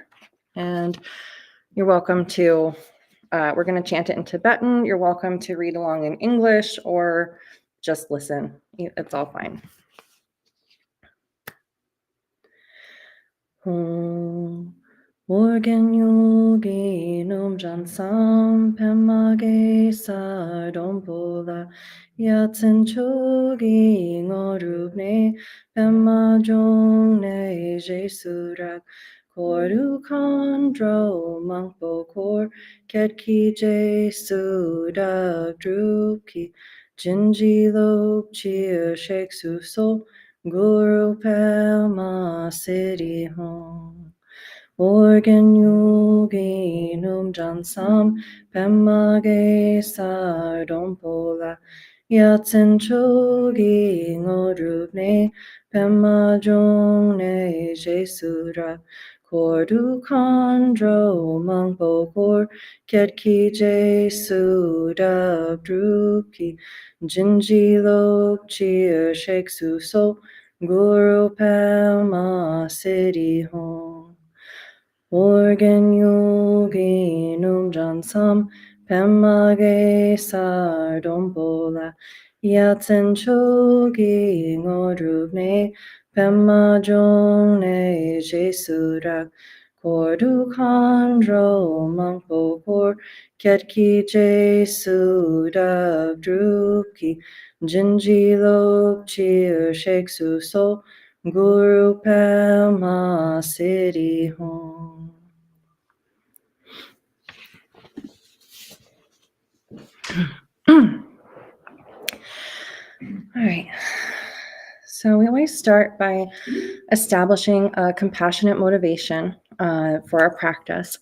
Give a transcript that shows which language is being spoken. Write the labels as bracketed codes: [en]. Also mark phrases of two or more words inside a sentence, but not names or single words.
[en] And you're welcome to we're going to chant it in Tibetan. You're welcome to read along in English or just listen. It's all fine. [bo] ཨོ་རྒྱན་ཡུལ་གྱི་ནུབ་བྱང་མཚམས། པདྨ་གེ་སར་སྡོང་པོ་ལ ཡ་མཚན་མཆོག་གི་དངོས་གྲུབ་བརྙེས། པདྨ་འབྱུང་གནས་ཞེས་སུ་གྲགས། འཁོར་དུ་མཁའ་འགྲོ་མང་པོས་བསྐོར། ཁྱེད་ཀྱི་རྗེས་སུ་བདག་བསྒྲུབ་ཀྱིས། བྱིན་གྱིས་བརླབ་ཕྱིར་གཤེགས་སུ་གསོལ། གུ་རུ་པདྨ་སིདྡྷི་ཧཱུྃ. ཨོ་རྒྱན་ཡུལ་གྱི་ནུབ་བྱང་མཚམས། པདྨ་གེ་སར་སྡོང་པོ་ལ ཡ་མཚན་མཆོག་གི་དངོས་གྲུབ་བརྙེས། པདྨ་འབྱུང་གནས་ཞེས་སུ་གྲགས། འཁོར་དུ་མཁའ་འགྲོ་མང་པོས་བསྐོར། ཁྱེད་ཀྱི་རྗེས་སུ་བདག་བསྒྲུབ་ཀྱིས། བྱིན་གྱིས་བརླབ་ཕྱིར་གཤེགས་སུ་གསོལ། གུ་རུ་པདྨ་སིདྡྷི་ཧཱུྃ. ཨོ་རྒྱན་ཡུལ་གྱི་ནུབ་བྱང་མཚམས། པདྨ་གེ་སར་སྡོང་པོ་ལ ཡ་མཚན་མཆོག་གི་དངོས་གྲུབ་བརྙེས། པདྨ་འབྱུང་གནས་ཞེས་སུ་གྲགས། འཁོར་དུ་མཁའ་འགྲོ་མང་པོས་བསྐོར། ཁྱེད་ཀྱི་རྗེས་སུ་བདག་བསྒྲུབ་ཀྱིས། བྱིན་གྱིས་བརླབ་ཕྱིར་གཤེགས་སུ་གསོལ། གུ་རུ་པདྨ་སིདྡྷི་ཧཱུྃ. [en] All right. So we always start by establishing a compassionate motivation for our practice.